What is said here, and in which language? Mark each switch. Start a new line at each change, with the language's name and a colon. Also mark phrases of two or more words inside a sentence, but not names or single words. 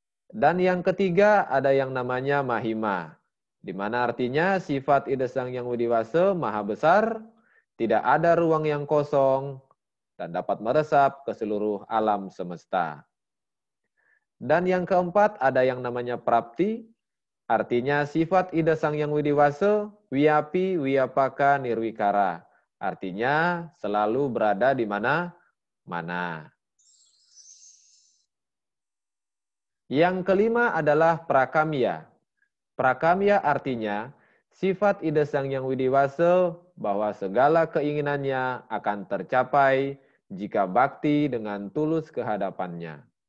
Indonesian: Dan yang ketiga ada yang namanya mahima, di mana artinya sifat ida sang yang widiwasa maha besar, tidak ada ruang yang kosong, dan dapat meresap ke seluruh alam semesta. Dan yang keempat ada yang namanya prapti, artinya sifat ida sang yang widiwasa,
Sanskrit: wiapi, wiapaka, nirwikara.
Indonesian: Artinya selalu berada di mana-mana. Yang kelima adalah prakamya. Prakamya artinya sifat ida sang yang widiwasa bahwa segala keinginannya akan tercapai jika bakti dengan tulus kehadapannya.